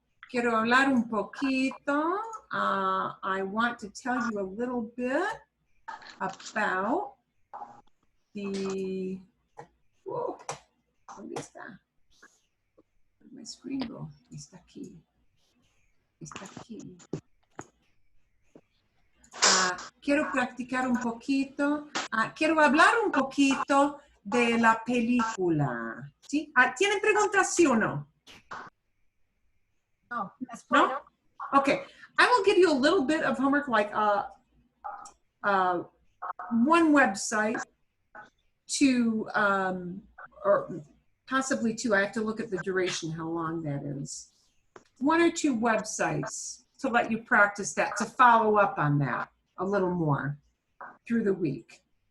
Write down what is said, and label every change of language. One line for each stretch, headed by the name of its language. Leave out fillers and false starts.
Spanish: Quiero hablar un poquito.
English: I want to tell you a little bit about the.
Spanish: Whoa, ¿dónde está?
English: Where'd my screen go?
Spanish: Está aquí. Está aquí. Quiero practicar un poquito. Quiero hablar un poquito de la película. ¿Sí? ¿Tienen preguntas, sí o no?
English: No. That's No? fine. Okay. I will give you a little bit of homework, like one website to, or possibly two. I have to look at the duration, how long that is. 1 or 2 websites to let you practice that, to follow up on that a little more. through the week.